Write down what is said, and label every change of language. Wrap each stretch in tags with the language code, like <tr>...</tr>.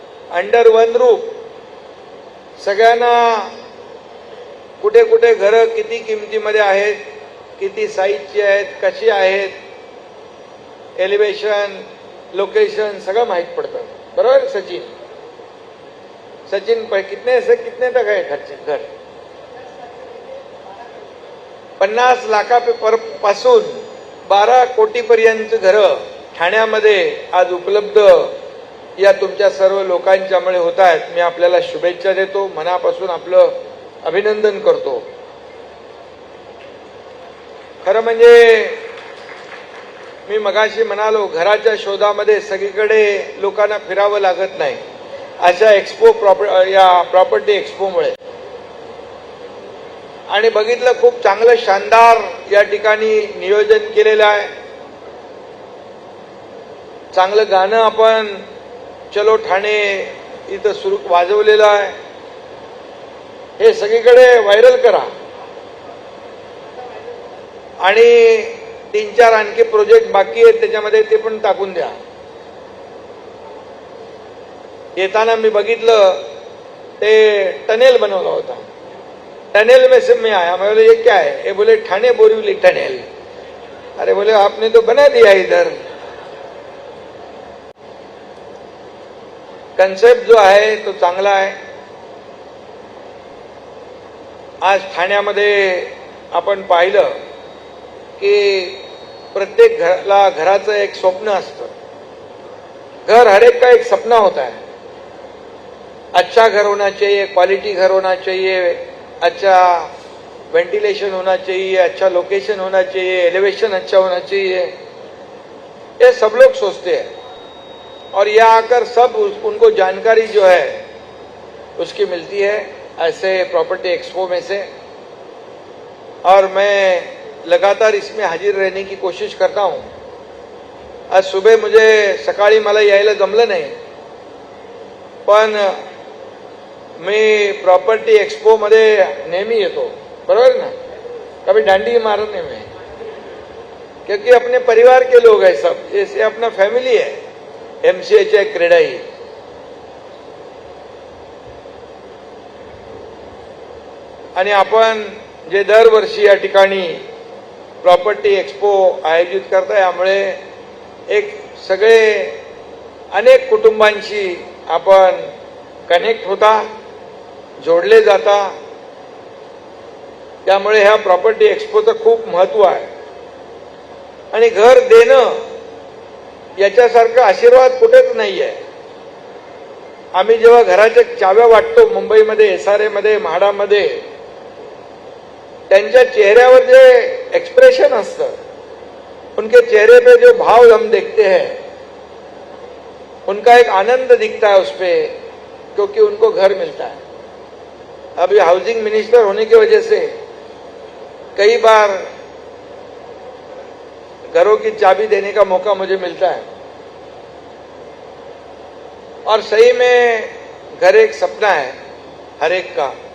<mr>Under one roof सगळ्यांना कुठे कुठे घरं किती किमतीमध्ये आहेत, किती साईजची आहेत, कशी आहेत, एलिव्हेशन, लोकेशन सगळं माहीत पडतं. बरोबर सचिन?</mr> <hi>सचिन कितने से कितने तक है खर्च घर?</hi> <mr>50 लाखापासून 12 कोटीपर्यंत घरं ठाण्यामध्ये आज उपलब्ध या तुमच्या सर्व लोकांच्यामुळे होत आहेत. मी आपल्याला शुभेच्छा देतो, मनापासून आपलं अभिनंदन करतो. खरं म्हणजे मी मगाशी म्हणालो, घराच्या शोधामध्ये सगळीकडे लोकांना फिरावं लागत नाही अशा या प्रॉपर्टी एक्सपोमुळे. आणि बघितलं, खूप चांगलं शानदार या ठिकाणी नियोजन केलेलं आहे. चांगलं गाणं आपण चलो ठाणे इथं सुरू वाजवलेलं आहे. हे सगळीकडे व्हायरल करा आणि 3-4 आणखी प्रोजेक्ट बाकी आहेत त्याच्यामध्ये ते पण टाकून द्या. येताना मी बघितलं ते टनेल बनवला होता.</mr> <hi>टनेल में से मैं आया, मैं बोले ये क्या है? ये बोले ठाणे बोरीवली टनेल. अरे बोले आपने तो बना दिया इधर.</hi> <mr>कन्सेप्ट जो आहे तो चांगला आहे. आज ठाण्यामध्ये आपण पाहिलं की प्रत्येक घराचं एक स्वप्न असतं.</mr> <hi>घर हर एक का एक सपना होता है. अच्छा घर होना चाहिए, क्वालिटी घर होना चाहिए, अच्छा वेंटिलेशन होना चाहिए, अच्छा लोकेशन होना चाहिए, एलिवेशन अच्छा होना चाहिए. ये सब लोग सोचते हैं और यहाँ आकर सब उनको जानकारी जो है उसकी मिलती है ऐसे प्रॉपर्टी एक्सपो में से. और मैं लगातार इसमें हाजिर रहने की कोशिश करता हूँ. आज सुबह मुझे</hi> <mr>सकाळी मला यायला जमलं नाही, पण मी प्रॉपर्टी एक्सपो मध्ये नेहमी येतो. बरोबर ना?</mr> <hi>कभी डांडी मारत नहीं मैं, क्योंकि अपने परिवार के लोग हैं सब, जैसे अपना फैमिली है.</hi> <mr>MCH क्रेडाई आणि आपण जे दरवर्षी या ठिकाणी प्रॉपर्टी एक्सपो आयोजित करता, यामुळे एक सगळे अनेक कुटुंबांशी आपण कनेक्ट होता, जोडले जाता. त्यामुळे ह्या प्रॉपर्टी एक्सपोचं खूप महत्व आहे. आणि घर देणं याच्यासारखा आशीर्वाद कुठेच नाही आहे. आम्ही जेव्हा घराच्या चाव्या वाटतो मुंबईमध्ये, SRA मध्ये, म्हाडामध्ये, त्यांच्या चेहऱ्यावर जे एक्सप्रेशन असतं,</mr> <hi>उनके चेहरे पे जो भाव हम देखते हैं, उनका एक आनंद दिखता है उस पे, क्योंकि उनको घर मिलता है. अभी हाउसिंग मिनिस्टर होने की वजह से कई बार घरों की चाबी देने का मौका मुझे मिलता है. और सही में घर एक सपना है हर एक का.</hi>